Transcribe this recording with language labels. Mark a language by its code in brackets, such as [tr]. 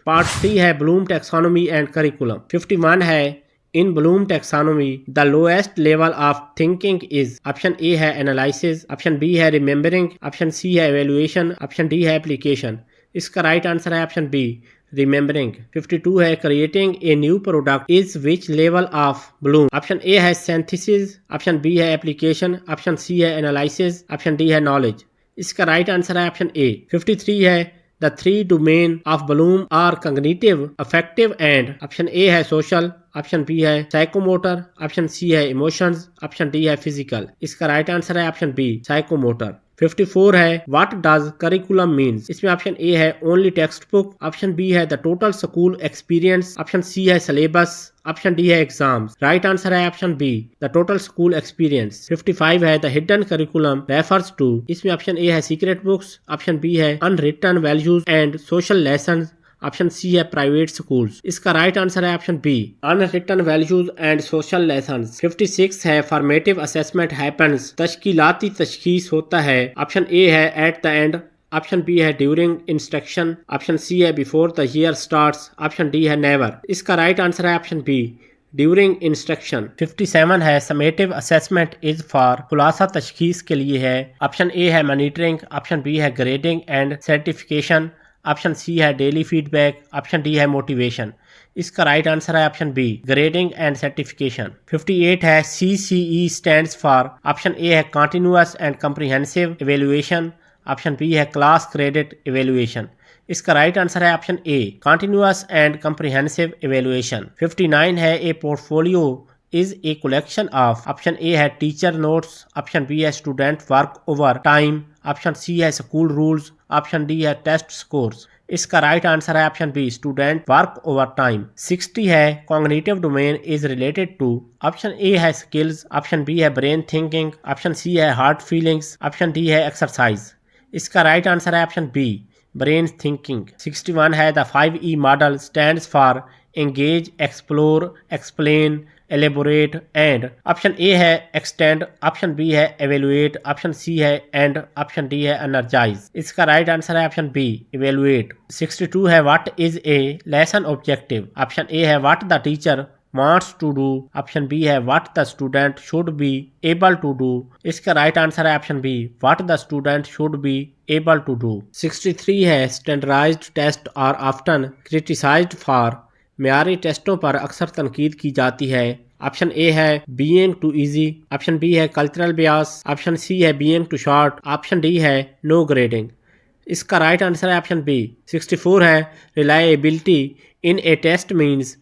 [en] Part 3 ہے Bloom taxonomy and curriculum. 51 ہے In Bloom taxonomy, the lowest level of thinking is. [ur] Option اے ہے analysis, option B ہے remembering, option C ہے evaluation, option D ہے application. اس کا رائٹ آنسر ہے آپشن بی remembering. [en] 52 ہے creating a new product is which level of Bloom. [ur] Option اے ہے synthesis, option B ہے application, option C ہے analysis, option D ہے knowledge. اس کا رائٹ آنسر ہے آپشن اے. [en] 53 ہے The three domain of Bloom are cognitive, affective and. [ur] Option اے ہے social, option B ہے psychomotor, option C ہے emotions, آپشن ڈی ہے physical. اس کا رائٹ آنسر ہے آپشن بی psychomotor. [en] 54 ہے What does curriculum means. اس میں آپشن اے ہے only text book, option B ہے the total school experience, option C ہے syllabus, آپشن ڈی ہے exams. رائٹ آنسر ہے option B the total school experience. 55 ہے the hidden curriculum refers to. اس میں آپشن اے ہے secret books, option B ہے unwritten values and social lessons, option C ہے private schools. اس کا رائٹ آنسر ہے option B unwritten values and social lessons. [ur] 56 ہے [en] formative assessment happens. [ur] تشکیلاتی تشخیص ہوتا ہے. [en] Option A ہے at the end, option B ہے during instruction, option C ہے before the year starts, option D ہے never. [ur] اس کا رائٹ آنسر ہے آپشن بی during instruction. 57 ہے [en] summative assessment is for. [ur] خلاصہ تشخیص کے لیے ہے. آپشن اے ہے monitoring, آپشن بی ہے grading and certification, option C ہے daily feed back, option D ہے موٹیویشن. اس کا رائٹ آنسر ہے option B grading and certification. [en] 58 ہے CCE stands for. [ur] آپشن اے ہے continuous and comprehensive evaluation, option B ہے class credit evaluation. اس کا right answer ہے option a continuous and comprehensive evaluation. [en] 59 ہے a portfolio is a collection of. [ur] Option اے ہے teacher notice, option B ہے student work over time, option C ہے school rules, option D ہے test scores. اس کا right answer ہے option B student work over time. 60 ہے [en] Cognitive domain is related to. [ur] Option اے ہے skills, option B ہے brain thinking, option C ہے heart feelings, option D ہے exercise. اس کا right answer ہے آپشن بی برین تھنکنگ. [en] 61 ہے the 5E model stands for engage, explore, explain, elaborate and. [ur] Option اے ہے extend, option B ہے evaluate, option C ہے and, option D ہے energize. اس کا right answer ہے آپشن بی evaluate. [en] 62 ہے what is a lesson objective. Option A ہے what the teacher wants to do, option B ہے what the student should be able to do. اس کا right answer ہے option B what the student should be able to do. 63 ہے standardized tests are often criticized for. [ur] معیاری ٹیسٹوں پر اکثر تنقید کی جاتی ہے. [en] Option A ہے being too easy, option B ہے cultural bias, option C ہے being too short, option D ہے no grading. [ur] اس کا رائٹ آنسر ہے آپشن بی. 64 ہے [en] reliability in a test means.